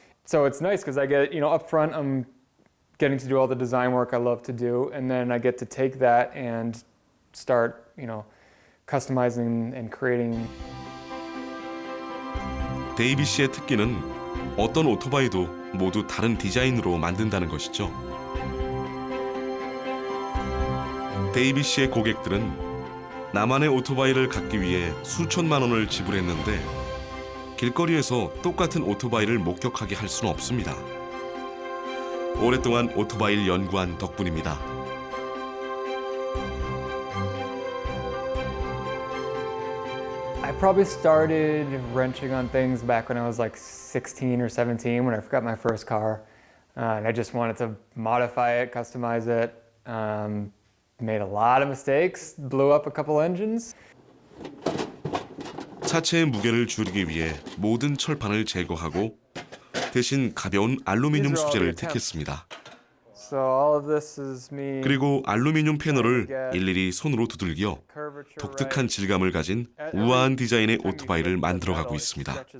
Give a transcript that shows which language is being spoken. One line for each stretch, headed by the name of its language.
English: So it's nice because I get, up front, I'm getting to do all the design work I love to do, and then I get to take that and start, customizing and creating.
Korean: 데이비 씨의 특기는 어떤 오토바이도 모두 다른 디자인으로 만든다는 것이죠. 데이비 씨의 고객들은 나만의 오토바이를 갖기 위해 수천만 원을 지불했는데 길거리에서 똑같은 오토바이를 목격하게 할 수는 없습니다. 오랫동안 오토바이를 연구한 덕분입니다.
English: I probably started wrenching on things back when I was like 16 or 17 when I got my first car. And I just wanted to modify it, customize it. Made a lot of mistakes, blew up a couple engines.
Korean: 차체의 무게를 줄이기 위해 모든 철판을 제거하고 대신 가벼운 알루미늄 소재를 택했습니다.
English: So all of this is me.
Korean: 그리고 알루미늄 패널을 일일이 손으로 두들겨 독특한 질감을 가진 우아한 디자인의 오토바이를 만들어가고 있습니다.